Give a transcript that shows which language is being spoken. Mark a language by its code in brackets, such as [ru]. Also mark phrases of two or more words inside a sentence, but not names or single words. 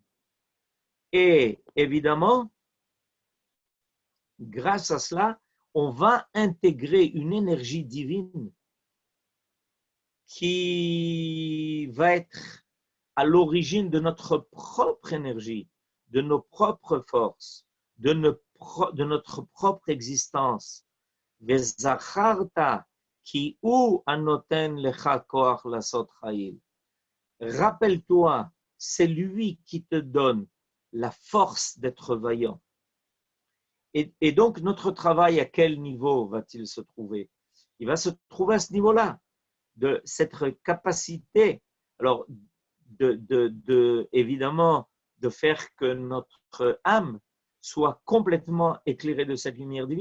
[fr] Et évidemment, grâce à cela, on va intégrer une énergie divine qui va être à l'origine de notre propre énergie, de nos propres forces, de notre propre existence. [he] וזכרת כי הוא הנותן לך כח לעשות חיל. [fr] Rappelle-toi, c'est lui qui te donne la force d'être vaillant. Et donc, notre travail, à quel niveau va-t-il se trouver? Il va se trouver à ce niveau-là, de cette capacité, alors, évidemment, de faire que notre âme soit complètement éclairée de cette lumière divine.